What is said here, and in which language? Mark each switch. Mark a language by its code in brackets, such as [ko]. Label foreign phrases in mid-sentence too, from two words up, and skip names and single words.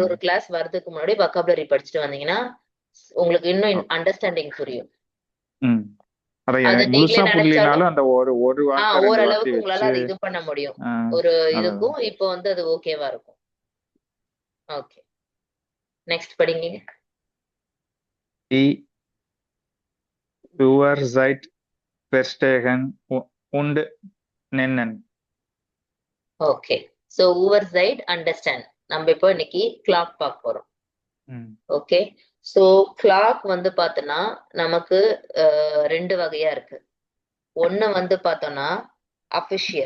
[ta] ஒரு ஒரு கிளாஸ் வர்றதுக்கு முன்னாடி vocabulary படிச்சுட்டு வந்தீங்கன்னா உங்களுக்கு இன்னும் ஓகே. அண்டர்ஸ்டாண்டிங் புரியும். ம் அத அது நீங்களே முழுசா நினைச்சாலும் புரியலனாலும் அந்த ஒரு வார்த்தை ரெண்டு வார்த்தை ஓரளவுக்கு உங்களால வச்சு அதை இது பண்ண முடியும். ஆ, ஒரு அதான் இதுக்கும் இப்போ வந்து அது ஓகேவா இருக்கும். [en] okay, next [ta] படிங்க. [de] die Uhrzeit verstehen und nennen. [en] okay, so oversight understand. [ta] நம்ம இப்போ இன்னைக்கு கிளாக் பார்க்க போறோம். ம் [en] okay, so clock [ta] வந்து பார்த்தோன்னா நமக்கு ரெண்டு வகையா இருக்கு. ஒண்ணு வந்து பார்த்தோம்னா அபிஷியல்.